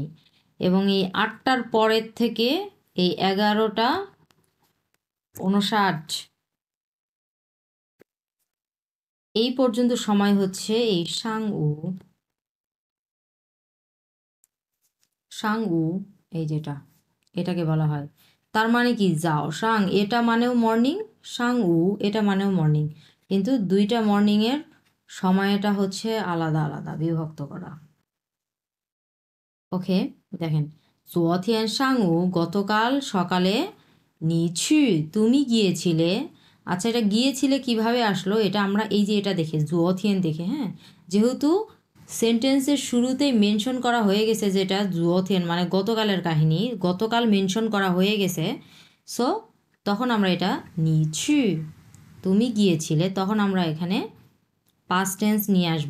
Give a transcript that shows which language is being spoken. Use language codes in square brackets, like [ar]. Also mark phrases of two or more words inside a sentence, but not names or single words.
[bn] এবং এই 8টার পরের থেকে এই 11টা 59 এই পর্যন্ত সময় হচ্ছে এই সাংউ, এই যেটা, এটাকে বলা হয়। তার মানে কি যাও সাং এটা মানেও মর্নিং, সাংউ এটা মানেও মর্নিং, কিন্তু দুইটা মর্নিংয়ের সময়টা হচ্ছে আলাদা আলাদা, বিভক্ত করা। ওকে, দেখেন [zh] 昨天上午 [bn] গতকাল সকালে, [zh] 你去 [bn] তুমি গিয়েছিলে। আচ্ছা, এটা গিয়েছিলে কিভাবে আসলো? এটা আমরা এই যে এটা দেখে 昨天 দেখে, হ্যাঁ, যেহেতু সেন্টেন্সের শুরুতেই মেনশন করা হয়ে গেছে যেটা 昨天 মানে গতকালের কাহিনী, গতকাল মেনশন করা হয়ে গেছে, সো তখন আমরা এটা [zh] 你去 [bn] তুমি গিয়েছিলে, তখন আমরা এখানে [en] past tense [bn] নিয়ে আসবো।